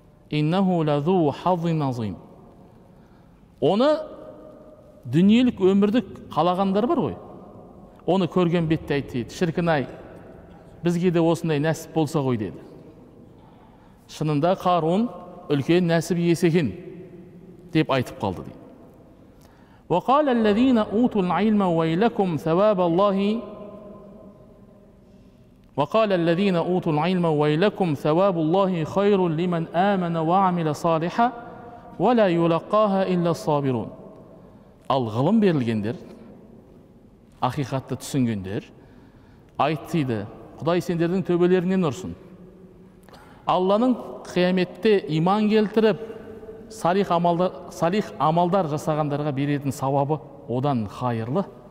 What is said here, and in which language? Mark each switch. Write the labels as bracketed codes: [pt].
[ar] Иннаху лазу хаззин азим. [kk] Оны дүниелік өмірді қалағандар бар ғой, оны көрген бетте айтты, шіркін-ай, бізге де осындай нәсіп болса ғой деді. Шынында Қарун үлкен нәсіп иесі екен деп айтып қалды дейді. [ar] وقال الذين أوتوا العلم ويلكم ثواب الله وقال الذين أوتوا العلم ويلكم ثواب الله خير لمن آمن وعمل صالحا ولا يلقاها إلا الصابرون. [kk] Ал ғылым берілгендер, ақиқатты түсінгендер айтты дейді, Құдай сендердің төбелерінен ұрсын. Алланың қияметте иман келтіріп, салих амалдар жасағандарға беретін сауабы одан хайырлы.